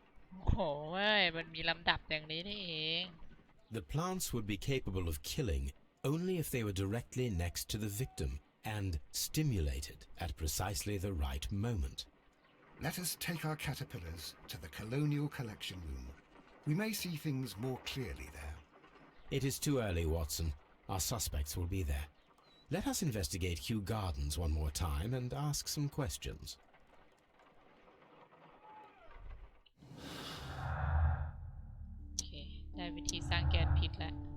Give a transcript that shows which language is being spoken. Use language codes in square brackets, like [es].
[th] โอ้โหมันมีลำดับอย่างนี้นี่เอง [en] The plants would be capable of killing only if they were directly next to the victim and stimulated at precisely the right moment. Let us take our caterpillars to the Colonial Collection Room. We may see things more clearly there. It is too early, Watson. Our suspects will be there. Let us investigate Kew Gardens one more time and ask some questions. [th] โอเคได้วิธีสร้างแก๊สพิษแล้ว